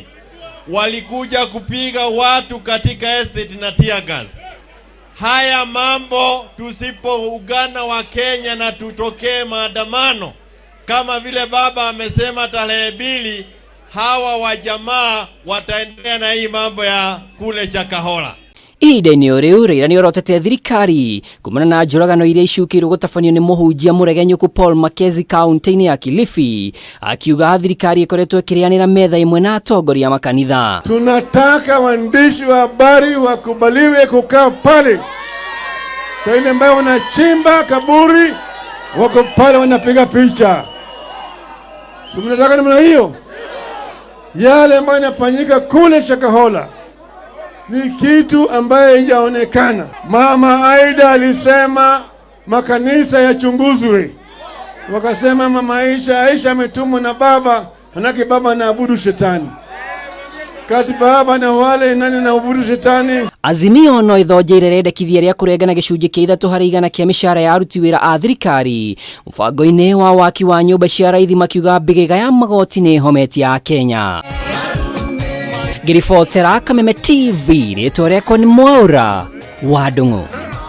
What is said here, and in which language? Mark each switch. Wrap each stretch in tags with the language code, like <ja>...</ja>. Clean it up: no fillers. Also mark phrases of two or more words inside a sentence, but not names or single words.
<sw>Walikuja kupiga watu katika estate na</sw> <en>tear gas.</en> <sw>Haya mambo tusipoungana wa Kenya na tutokee maandamano kama vile baba amesema tarehe 2, hawa wa jamaa wataendelea na hii mambo ya kule Chakahola.</sw> <ki>Ihinda-inĩ rĩu Raila nĩ orotete thirikari kumana na njũragano iria icukĩirwo gũtabanio nĩ mũhunjia mũregenyũku Paul Makezi kaunti-inĩ ya Kilifi, akiuga thirikari ĩkoretwo ĩkĩrĩanĩra metha ĩmwe na atongoria makanitha.</ki> <sw>Tunataka waandishi wa habari wakubaliwe kukaa pale. Sasa ile ambao wanachimba kaburi wako pale wanapiga picha. Si mnataka namna hiyo? Yale ambayo yanafanyika kule Shakahola ni kitu ambaye haijaonekana. Mama Aida alisema makanisa yachunguzwe. Wakasema mama Aisha ametumwa na baba, manake baba anaabudu shetani. Kati baba na wale nani anaabudu shetani.</sw> <ki>Azimio no ithonjeire rendekithia rĩa kũrengana gĩcunjĩ kĩa 3% kĩa mĩcara ya aruti wĩra a thirikari mũbango-inĩ wa waki wa nyũmba cia raithi, makiuga mbĩgĩga ya magoti nĩ hometi ya Kenya. Ngiribotera Kameme TV, rĩtwa rĩakwa nĩ Mwaura wa Ndung'u.</ki>